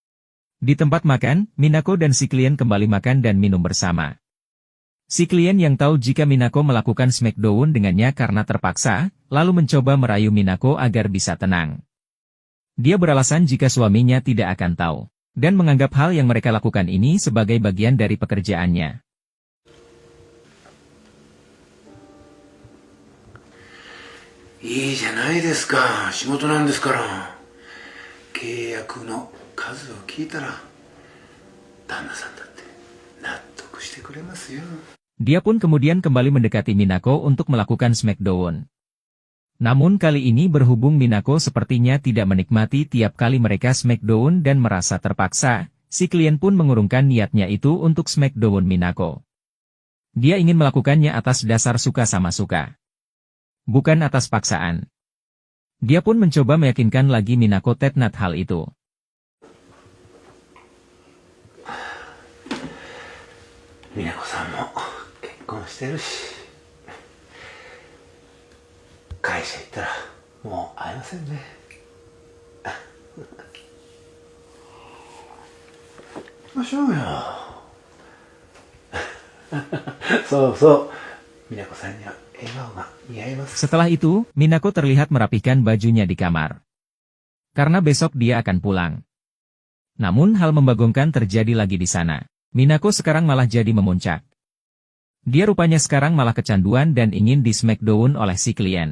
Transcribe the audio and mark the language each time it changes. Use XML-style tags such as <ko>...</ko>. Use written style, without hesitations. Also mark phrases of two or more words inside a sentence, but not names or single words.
<id>Di tempat makan, Minako dan si klien kembali makan dan minum bersama. Si klien yang tahu jika Minako melakukan smackdown dengannya karena terpaksa, lalu mencoba merayu Minako agar bisa tenang. Dia beralasan jika suaminya tidak akan tahu, dan menganggap hal yang mereka lakukan ini sebagai bagian dari pekerjaannya.</id> <ja>いいじゃないですか。仕事なんですから。契約の数を聞いたら、旦那さんだって納得してくれますよ。</ja> <id>Dia pun kemudian kembali mendekati Minako untuk melakukan smackdown. Namun kali ini berhubung Minako sepertinya tidak menikmati tiap kali mereka smackdown dan merasa terpaksa, si klien pun mengurungkan niatnya itu untuk smackdown Minako. Dia ingin melakukannya atas dasar suka sama suka, bukan atas paksaan. Dia pun mencoba meyakinkan lagi Minako tentang hal itu.</id> <ja>美奈子さんも結婚してるし、会社行ったらもう会えませんね。行きましょうよ。そうそう、美奈子さんには笑顔が似合います。</ja> <id>Setelah itu, Minako terlihat merapihkan bajunya di kamar. Karena besok dia akan pulang. Namun hal membagongkan terjadi lagi di sana. Minako sekarang malah jadi memuncak. Dia rupanya sekarang malah kecanduan dan ingin di smackdown oleh si klien.</id>